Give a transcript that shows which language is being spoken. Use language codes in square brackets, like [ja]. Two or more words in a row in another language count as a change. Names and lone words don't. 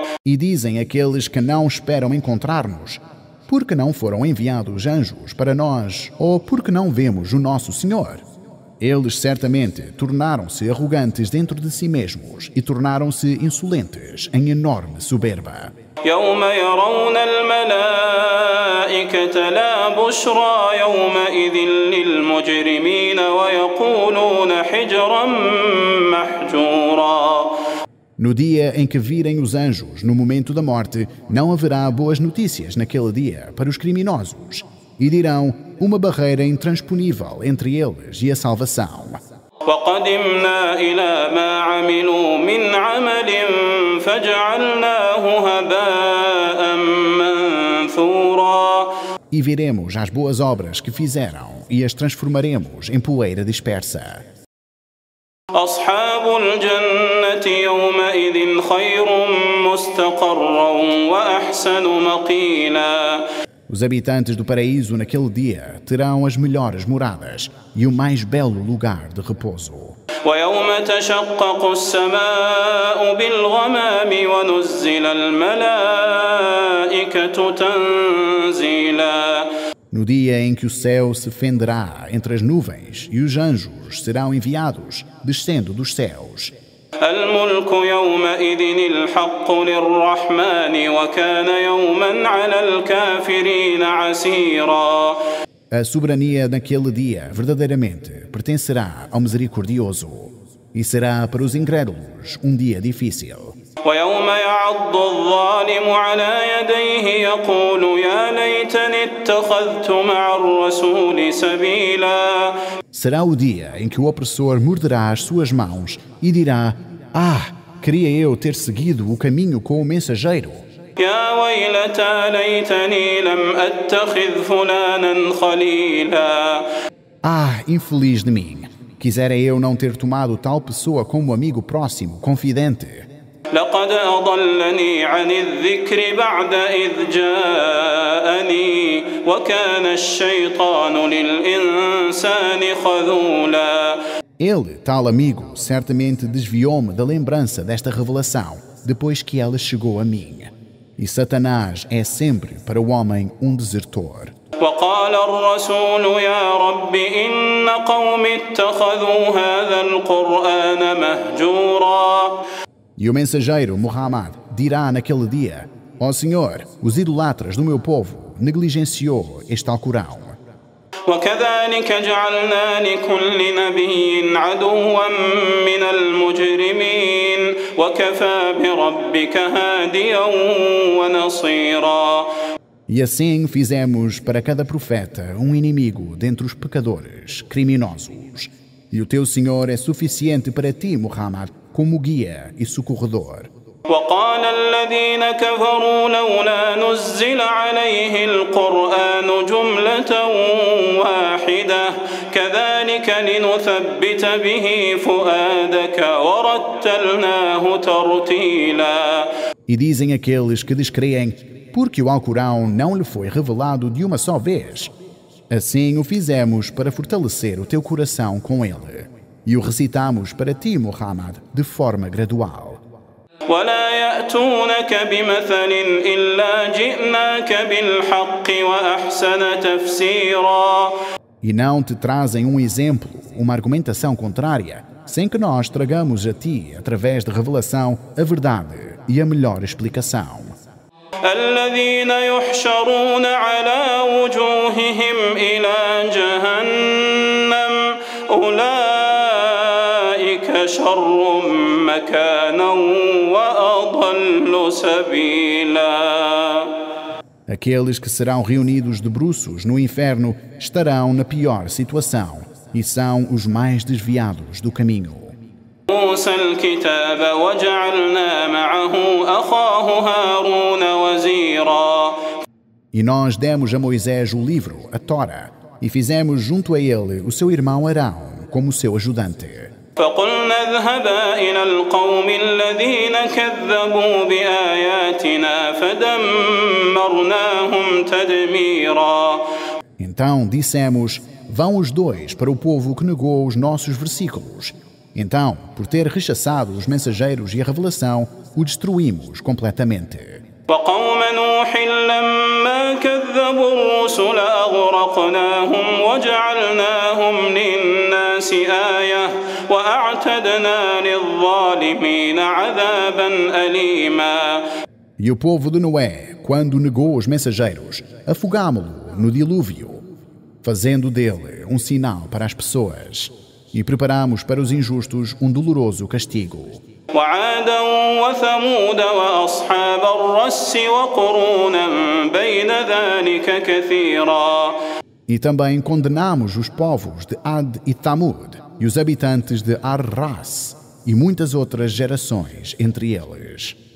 [pt] E dizem aqueles que não esperam encontrar-nos: por que não foram enviados anjos para nós, ou por que não vemos o nosso Senhor? Eles certamente tornaram-se arrogantes dentro de si mesmos e tornaram-se insolentes em enorme soberba. [ar] يوم يرون الملائكة لا بشرى يومئذ للمجرمين ويقولون حجرا محجورا. [pt] No dia em que virem os anjos, no momento da morte, não haverá boas notícias naquele dia para os criminosos. E dirão: uma barreira intransponível entre eles e a salvação. [ar] وقدمنا إلى ما عملوا من عمل فجعلناه هباء منثورا. [pt] E viremos as boas obras que fizeram e as transformaremos em poeira dispersa. [ar] أصحاب الجنة يومئذ خير مستقرا وأحسن مقيلا. [pt] Os habitantes do paraíso naquele dia terão as melhores moradas e o mais belo lugar de repouso. [ar] ويوم تشقق السماء بالغمام ونزل الملائكة تنزيلا. [pt] no dia em que o céu se fenderá entre as nuvens e os anjos serão enviados, descendo dos céus. [ar] الملك يومئذ الحق للرحمن وكان يوما على الكافرين عسيرا. [pt] A soberania naquele dia, verdadeiramente, pertencerá ao Misericordioso e será para os incrédulos um dia difícil. [ar] ويوم يعض الظالم على يديه يقول يا ليتني اتخذت مع الرسول سبيلا. [pt] Será o dia em que o opressor morderá as suas mãos e dirá: queria eu ter seguido o caminho com o mensageiro. [ar] يا ويلتى ليتني لم أتخذ فلانا خليلا. [pt] Infeliz de mim! Quisera eu não ter tomado tal pessoa como amigo próximo, confidente. [ar] لقد أضلني عن الذكر بعد إذ جاءني وكان الشيطان للإنسان خذولا. [pt] Ele, tal amigo, certamente desviou-me da lembrança desta revelação, depois que ela chegou a mim. E Satanás é sempre para o homem um desertor. [ar] وقال الرسول يا رب إن قومي اتخذوا هذا القرآن مهجورا. [pt] E o mensageiro, Muhammad, dirá naquele dia: Ó Senhor, os idolatras do meu povo negligenciou este Alcorão. [ar] وكذلك جعلنا لكل نبي عدوا من المجرمين وكفى بربك هاديا ونصيرا. [pt] E assim fizemos para cada profeta um inimigo dentre os pecadores, criminosos. E o teu Senhor é suficiente para ti, Muhammad, como guia e socorredor. [ar] وقال الذين كفروا لولا نزل عليه القرآن جملة واحدة كذلك لنثبت به فؤادك ورتلناه ترتيلا. [pt] E dizem aqueles que descreem, porque o Alcorão não lhe foi revelado de uma só vez. Assim o fizemos para fortalecer o teu coração com ele. E o recitamos para ti, Muhammad, de forma gradual. [ar] ولا يأتونك بمثل إلا جئناك بالحق وأحسن تفسيرا. [pt] E não te trazem um exemplo, uma argumentação contrária, sem que nós tragamos a ti, através de revelação, a verdade e a melhor explicação. [ar] الذين يحشرون على وجوههم إلى جهنم أولئك شر مكانا وأضل سبيلا. [pt] Aqueles que serão reunidos de bruços no inferno estarão na pior situação e são os mais desviados do caminho. [ar] موسى الكتاب وجعلنا معه أخاه هارون وزيرا. [pt] E nós demos a Moisés o livro, a Tora, e fizemos junto a ele o seu irmão Arão como seu ajudante. [ar] فقلنا اذهبا إلى القوم الذين كذبوا بآياتنا فدمرناهم تدميرا. [pt] Então dissemos: vão os dois para o povo que negou os nossos versículos. Então, por ter rechaçado os mensageiros e a revelação, o destruímos completamente. [ar] وقوم نوح لما كذبوا الرسل أغرقناهم وجعلناهم للناس آية وأعتدنا للظالمين عذابا أليما. [pt] E o povo de Noé, quando negou os mensageiros, afogámo-lo no dilúvio, fazendo dele um sinal para as pessoas. E preparamos para os injustos um doloroso castigo. [ar] وعادا وثمود وأصحاب الرس وقرونا بين ذلك كثيرا. [pt] E também condenamos os povos de Ad e Tamud e os habitantes de Ar-Ras e muitas outras gerações entre eles.